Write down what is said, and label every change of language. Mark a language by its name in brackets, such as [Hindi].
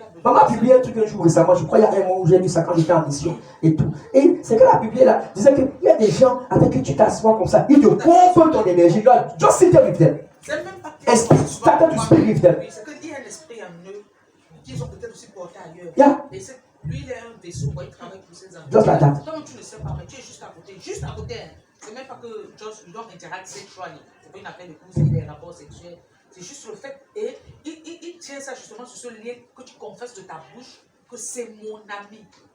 [French] Maman a publié un truc un jour récemment, je crois il y a un mois où j'ai lu ça quand j'étais en mission et tout. Et c'est que la Bible là disait qu'il y a des gens avec qui tu t'assois comme ça, ils te pompent ton énergie. [English] Just sit there with them. Start to speak with them. [French] C'est qu'il y a un esprit en eux qu'ils ont peut-être aussi porté ailleurs. [English] Yeah. [French] Et lui, il est un vaisseau, il travaille pour ses enfants. [English] Just like that. [French] Tant que tu ne sais pas, mais tu es juste à côté. Juste à côté. C'est même pas que Josh doit interagir sexuellement. C'est pas une affaire de coups et des rapports sexuels. C'est juste le fait, et il tient ça justement sur ce lien que tu confesses de ta bouche, que c'est mon ami.